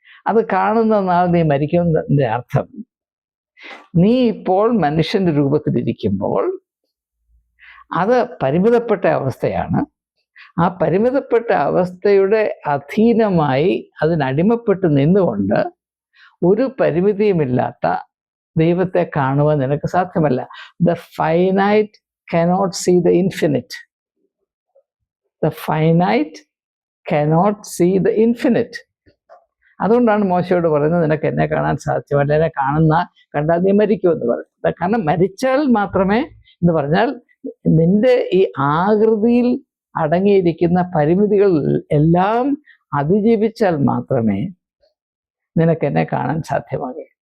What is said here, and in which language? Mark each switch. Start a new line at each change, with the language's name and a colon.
Malayalam: അത് കാണുന്ന നാൾ നീ മരിക്കുന്നതിൻ്റെ അർത്ഥം, നീ ഇപ്പോൾ മനുഷ്യന്റെ രൂപത്തിലിരിക്കുമ്പോൾ അത് പരിമിതപ്പെട്ട അവസ്ഥയാണ്. ആ പരിമിതപ്പെട്ട അവസ്ഥയുടെ അധീനമായി അതിനടിമപ്പെട്ട് നിന്നുകൊണ്ട് ഒരു പരിമിതിയുമില്ലാത്ത ദൈവത്തെ കാണുവാൻ നിനക്ക് സാധ്യമല്ല.
English: The finite cannot see the infinite. The finite cannot see the infinite.
Malayalam: അതുകൊണ്ടാണ് മോശയോട് പറയുന്നത്, നിനക്ക് എന്നെ കാണാൻ സാധ്യമല്ല, എന്നെ കണ്ടാൽ നീ മരിക്കുമെന്ന് പറയുന്നത്. കാരണം മരിച്ചാൽ മാത്രമേ എന്ന് പറഞ്ഞാൽ നിന്റെ ഈ ആകൃതിയിൽ അടങ്ങിയിരിക്കുന്ന പരിമിതികൾ എല്ലാം അതിജീവിച്ചാൽ മാത്രമേ നിനക്ക് എന്നെ കാണാൻ സാധ്യമാകൂ.